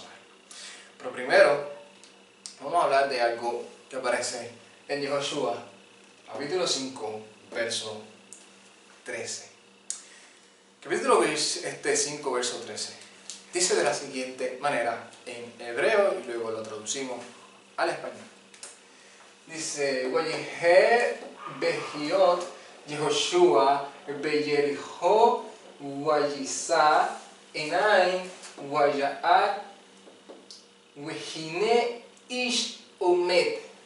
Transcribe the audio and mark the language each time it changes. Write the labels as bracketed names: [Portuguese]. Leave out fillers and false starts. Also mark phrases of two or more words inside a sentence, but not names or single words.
[Spanish] Pero primero, vamos a hablar de algo que aparece en Yehoshua, capítulo 5, verso 13. Capítulo 5, verso 13. Dice de la siguiente manera en hebreo y luego lo traducimos al español. Dice, [Hebrew] ויהי בהיות יהושע ביריחו וישא עיניו וירא והנה איש עמד.